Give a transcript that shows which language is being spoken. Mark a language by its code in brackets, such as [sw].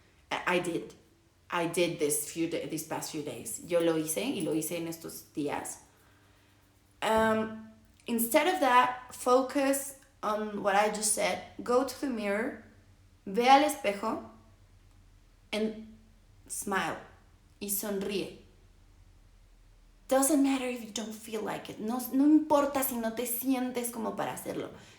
[en] I did these past few days. [es] Yo lo hice y lo hice en estos días. [en] Instead of that, focus on what I just said. Go to the mirror, [es] ve al espejo, [en] and smile. [es] Y sonríe. [en] Doesn't matter if you don't feel like it. [es] No importa si no te sientes como para hacerlo.